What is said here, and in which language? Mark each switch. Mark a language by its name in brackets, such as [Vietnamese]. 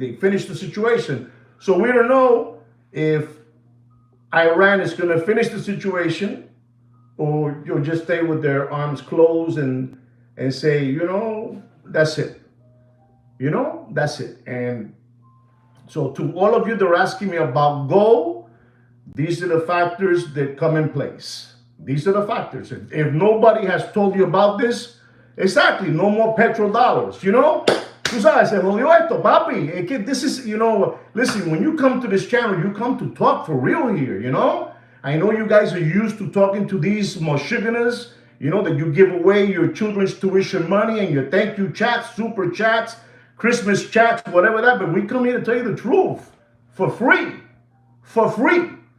[English] They finish the situation. So we don't know if Iran is going to finish the situation, or you'll just stay with their arms closed and say, that's it. That's it. And so to all of you that are asking me about gold, these are the factors that come in place. These are the factors. If nobody has told you about this, exactly, no more petrodollars. [Spanish] Tú sabes, se jodió esto, papi. [English] This is, listen, when you come to this channel, you come to talk for real here, I know you guys are used to talking to these Michiganers, that you give away your children's tuition money and your thank you chats, super chats, Christmas chats, whatever that, but we come here to tell you the truth for free. For free.